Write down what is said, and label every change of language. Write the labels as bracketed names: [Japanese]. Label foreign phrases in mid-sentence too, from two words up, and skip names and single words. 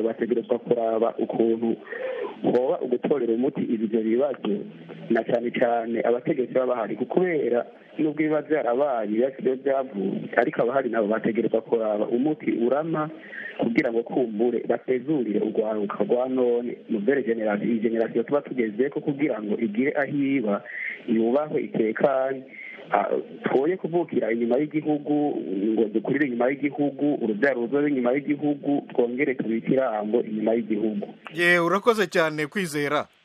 [Rundi] bategerezwa kuraba ukuntu hoba ugutorera umuti ibyo bibazo na cyane cyane abategetsi baba bahari kubera nubwo ibibazo yarabaye ibibazo byavuye ariko abahari nabo bategerezwa kuraba umuti urama kugira ngo kumbure batezurire urwaruka rwa none mu bere iyi generasiyo tuba tugeze ko kugira ngo igire ahiba yubahwe itekanye twoye kuvukira inyuma y'igihugu ngo dukurire inyuma y'igihugu urubyaro ruzobe inyuma y'igihugu twongere tubike irambo inyuma y'igihugu. Urakoze cyane Kwizera.